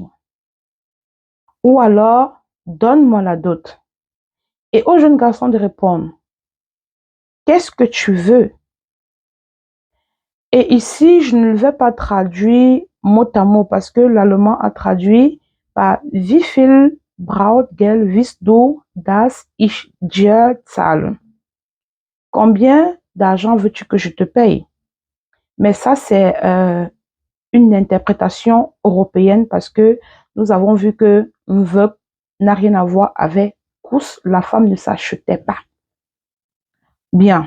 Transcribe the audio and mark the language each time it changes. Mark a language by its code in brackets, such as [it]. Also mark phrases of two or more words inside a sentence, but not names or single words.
[fr] Ou alors, donne-moi la dot. Et au jeune garçon de répondre, qu'est-ce que tu veux? Et ici, je ne vais pas traduire mot à mot parce que l'allemand a traduit par [de] Wie viel Brautgeld willst du, dass ich dir zahle? [fr] Combien d'argent veux-tu que je te paye? Mais ça, c'est une interprétation européenne parce que nous avons vu que Mvek n'a rien à voir avec Kous, la femme ne s'achetait pas. Bien.